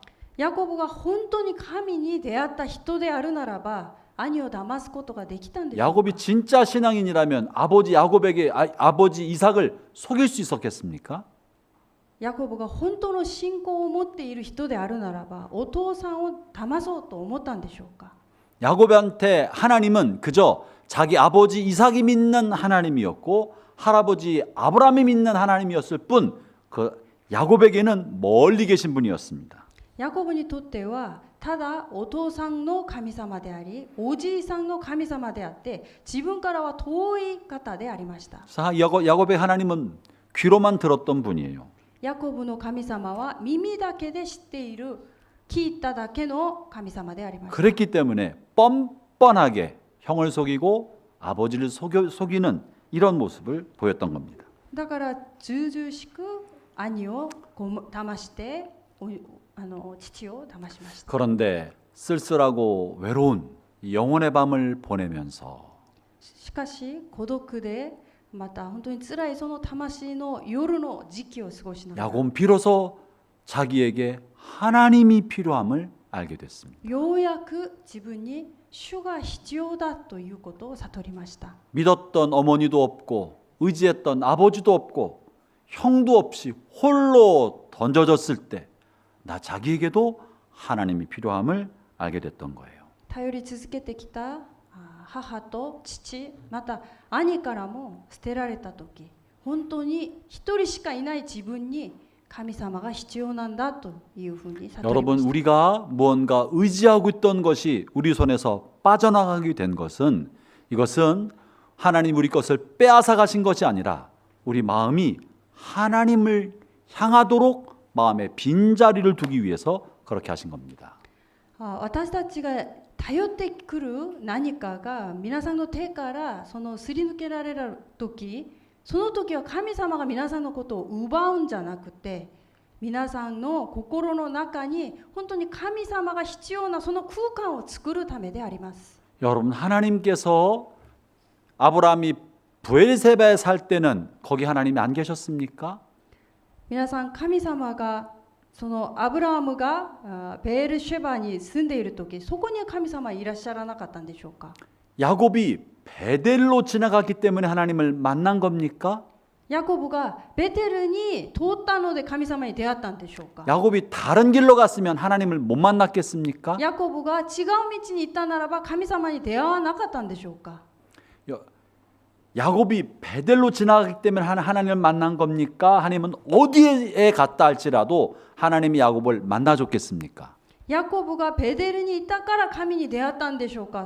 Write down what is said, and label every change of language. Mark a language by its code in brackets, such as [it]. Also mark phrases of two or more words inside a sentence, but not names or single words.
[ja] ヤコブが本当に神に出会った人であるならば、兄を騙すことができたんでしょうか。 [ko] 야곱이 진짜 신앙인이라면 아버지 야곱에게 아버지 이삭을 속일 수 있었겠습니까? [ja] ヤコブが本当の信仰を持っている人であるならば、お父さんを騙そうと思ったんでしょうか。 [ko] 야곱한테 하나님은 그저 자기 아버지 이삭이 믿는 하나님이었고 할아버지 아브라함이 믿는 하나님이었을 뿐 그 야곱에게는 멀리 계신 분이었습니다. [ja] ヤコブにとってはただお父さんの神様であり、おじいさんの神様であって、自分からは遠い方でありました。 [ko] 야곱의 하나님은 귀로만 들었던 분이에요. [ja] ヤコブの神様は耳だけで知っている、聞いただけの神様でありました。 [ko] 그랬기 때문에 뻔뻔하게 형을 속이고 아버지를 속이는 이런 모습을 보였던 겁니다. [ja] だからずうずうしく兄を騙して父を騙しました。 [ko] 그런데 쓸쓸하고 외로운 영혼의 밤을 보내면서 [ja] しかし孤独でまた本当に辛いその魂の夜の時期を過ごしながら、 [ko] 야곱은 비로소 자기에게 하나님이 필요함을 알게 됐습니다. [ja] ようやく自分に主が必要だということを悟りました。 [ko] 믿었던 어머니도 없고 의지했던 아버지도 없고 형도 없이 홀로 던져졌을 때 나 자기에게도 하나님이 필요함을 알게 됐던 거예요. [ja] 頼り続けてきた母と父、また兄からも捨てられた時、本当に一人しかいない自分に神様が必要なんだというふうに悟りました。 [ko] 여러분, 우리가 무언가 의지하고 있던 것이 우리 손에서 빠져나가게 된 것은 이것은 하나님 우리 것을 빼앗아 가신 것이 아니라 우리 마음이 하나님을 향하도록 마음에 빈자리를 두기 위해서 그렇게 하신 겁니다. [ja] 私たちが頼ってくる何かが皆さんの手からそのすり抜けられる時、その時は神様が皆さんのことを奪うんじゃなくて、皆さんの心の中に本当に神様が必要なその空間を作るためであります。 [ko] 여러분, 하나님께서 아브라함이 브엘세바에 살 때는 거기 하나님이 안 계셨습니까? [ja] 皆さん、神様がそのアブラハムがベールシェバに住んでいる時、そこには神様はいらっしゃらなかったんでしょうか。 [ko] 야곱이 베델로 지나갔기 때문에 하나님을 만난 겁니까? [ja] ヤコブがベテルに通ったので神様に出会ったんでしょうか。 [ko] 야곱이 다른 길로 갔으면 하나님을 못 만났겠습니까? [ja] ヤコブが違う道に行ったならば神様に出会わなかったんでしょうか。 [ko] 야곱이 베델로 지나가기 때문에 하나님을 만난 겁니까? 하나님은 어디에 갔다 할지라도 하나님이 야곱을 만나줬겠습니까? [ja] ヤコブがベテルにいたから神に出会ったんでしょうか。